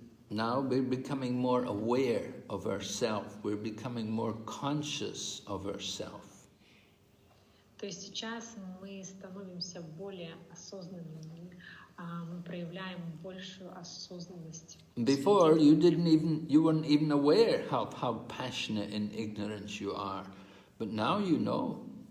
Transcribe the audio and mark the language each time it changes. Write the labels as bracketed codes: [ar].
[en] Now we're becoming more aware of ourselves. We're becoming more conscious of ourselves. [ru] То есть сейчас мы становимся более осознанными, мы проявляем большую осознанность. [en] Before you weren't even aware how passionate and ignorant you are, but now you know.